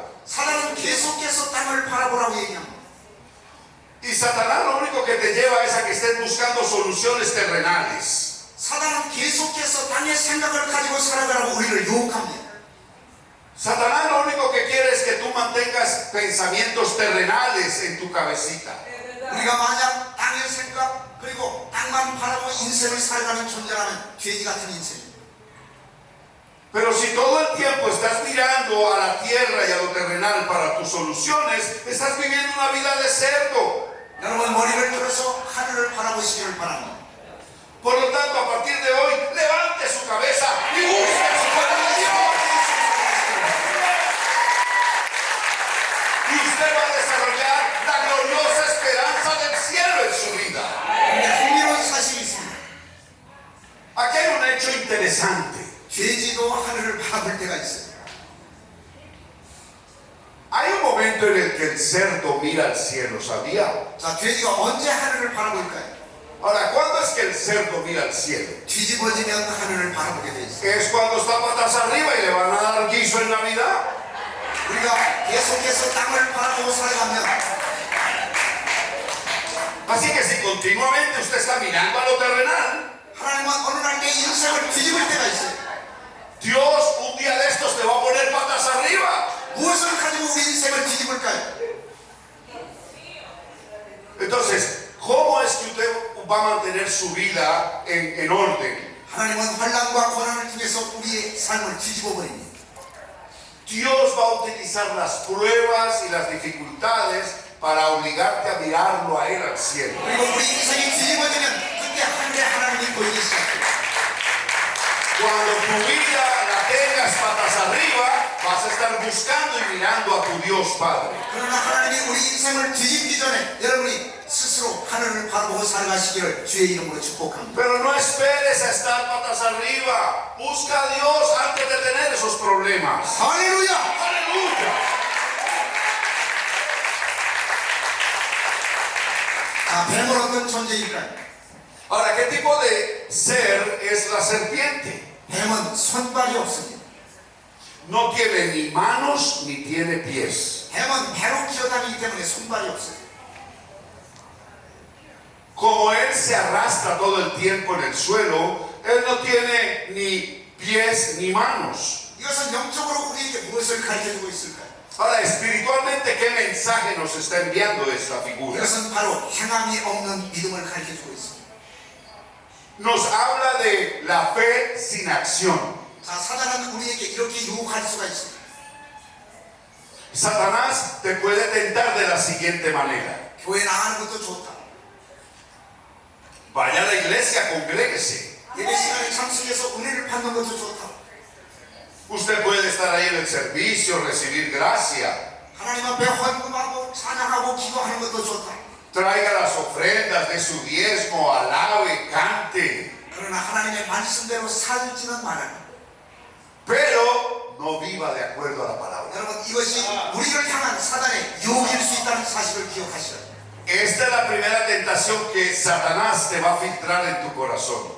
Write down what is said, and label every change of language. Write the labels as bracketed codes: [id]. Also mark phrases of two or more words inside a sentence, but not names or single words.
[ko] 사단은 계속해서 땅을 바라보라고 얘기합니다. [es] Y Satanás lo único que te lleva es a que estés buscando soluciones terrenales. [ko] 사단은 계속해서 땅의 생각을 가지고 살아가라고 우리를 유혹합니다. [es] Satanás lo único que quiere es que tú mantengas pensamientos terrenales en tu cabecita. [ko] 우리가 만약 땅의 생각 그리고 땅만 바라보고 인생을 살아가는 존재라면 돼지 같은 인생입니다. [es] Pero si todo el tiempo estás mirando a la tierra y a lo terrenal para tus soluciones, estás viviendo una vida de cerdo. [ko] 여러분 머리를 들어서 하늘을 바라보시기를 바랍니다. [es] Por lo tanto, a partir de hoy, levante su cabeza y busque su palabra de Dios. Y usted va a desarrollar la gloriosa esperanza del cielo en su vida. [ko] 근데 흥미로운 사실이 있습니다. [es] Aquí hay un hecho interesante. [ko] 돼지도 하늘을 바라볼 때가 있어요. [es] Hay un momento en el que el cerdo mira al cielo, ¿sabía? [ko] 자, 돼지가 언제 하늘을 바라볼까요? [es] Ahora, ¿cuándo es que el cerdo mira al cielo? [ko] 뒤집어지면 하늘을 바라보게 돼 있어요. [es] Es cuando está patas arriba y le van a dar guiso en Navidad. [ko] 우리가 계속해서 땅을 바라보고 살아가면 [es] Así que si continuamente usted está mirando a lo terrenal, [ko] 하나님은 어느 날 내 인생을 뒤집을 때가 있어요. [es] Dios un día de estos te va a poner patas arriba. [ko] 무엇을 가지고 우리 인생을 뒤집을까요? [es] Entonces, ¿cómo es que usted va a mantener su vida en orden? [ko] 하나님은 환난과 고난을 통해서 우리의 삶을 뒤집어 버립니다. [es] Dios va a utilizar las pruebas y las dificultades para obligarte a mirarlo a Él al cielo. [ko] 그리고 우리 인생이 뒤집어지면 그때 하늘에 하나님이 보이기 시작해요. [es] Cuando tu vida la tengas patas arriba, vas a estar buscando y mirando a tu Dios Padre. [ko] 그러나 하나님이 우리 인생을 뒤집기 전에 여러분이 스스로 하늘을 바라보고 살아가시기를 주의 이름으로 축복합니다. [es] Pero no esperes a estar patas arriba. Busca a Dios antes de tener esos problemas. [ko] 할렐루야! [es] Aleluya. [ko] 자, 뱀은 어떤 존재일까요? [es] Ahora, ¿qué tipo de ser es la serpiente? [ko] 뱀은 손발이 없습니다. [es] No tiene ni manos ni tiene pies. [ko] 뱀은 배로 기어다니기 때문에 손발이 없어요. [es] Como él se arrastra todo el tiempo en el suelo, él no tiene ni pies ni manos. [ko] 이것은 영적으로 우리에게 무엇을 가르쳐주고 있을까요? [es] Ahora, espiritualmente, ¿qué mensaje nos está enviando esta figura? [ko] 이것은 바로 행함이 없는 믿음을 가르쳐주고 있습니다. [es] Nos habla de la fe sin acción. [ko] 자, 사단은 우리에게 이렇게 유혹할 수가 있습니다. [es] Satanás te puede tentar de la siguiente manera. [ko] 교회 나가는 것도 좋다. [es] Vaya a la iglesia, congréguese. [ko] 예배 시간에 참석해서 은혜를 받는 것도 좋다. [es] Usted puede estar ahí en el servicio, recibir gracia. [ko] 하나님 앞에 헌금하고 찬양하고 기도하는 것도 좋다. [es] Traiga las ofrendas de su diezmo, alabe, cante. [ko] 그러나 하나님의 말씀대로 살지는 말아요. [es] Pero no viva de acuerdo a la palabra. [ko] 여러분, 이것이 우리를 향한 사단의 유혹일 수 있다는 사실을 기억하시라. [es] Esta es la primera tentación que Satanás te va a filtrar en tu corazón.